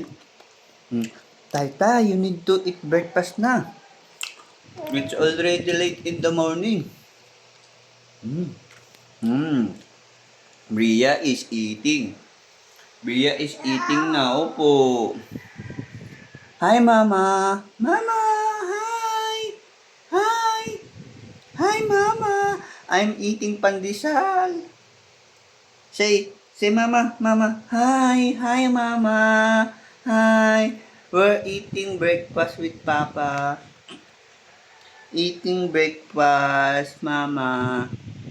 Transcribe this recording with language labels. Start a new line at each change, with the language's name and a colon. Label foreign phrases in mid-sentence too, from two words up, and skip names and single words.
English: Tai Tai, you need to eat breakfast na. It's already late in the morning. Mm. Mm. Bria is eating. Bria is eating now po. Hi, Mama. Mama, hi. Hi. Hi, Mama. I'm eating pandesal. Say, Mama, Mama. Hi, hi, Mama. Hi. We're eating breakfast with Papa. Eating breakfast, Mama.